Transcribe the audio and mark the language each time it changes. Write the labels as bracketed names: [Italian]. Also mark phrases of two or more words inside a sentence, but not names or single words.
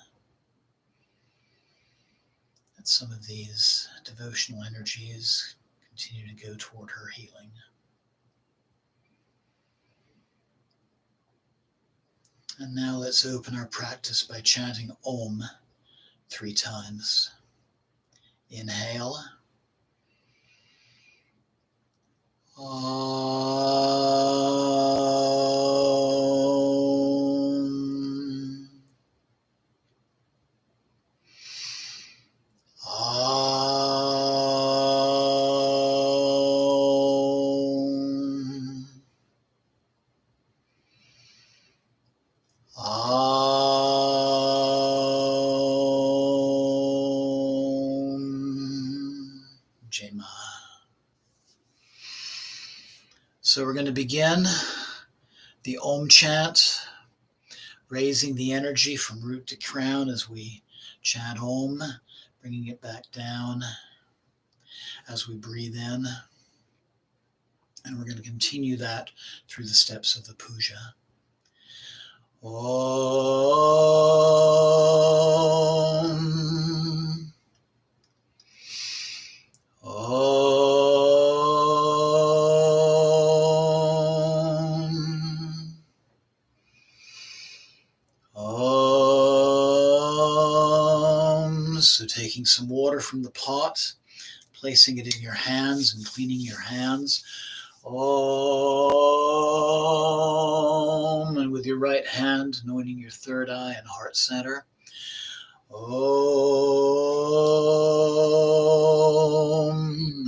[English] And some of these devotional energies continue to go toward her healing. And now let's open our practice by chanting Om 3 times. Inhale. Om. Om. Om. [Sanskrit] Jai Ma. [English] So we're going to begin the Om chant, raising the energy from root to crown as we chant Om, bringing it back down as we breathe in. And we're going to continue that through the steps of the Puja. Om. Om. Om. So taking some water from the pot, placing it in your hands and cleaning your hands. Om. And with your right hand, anointing your third eye and heart center. Om.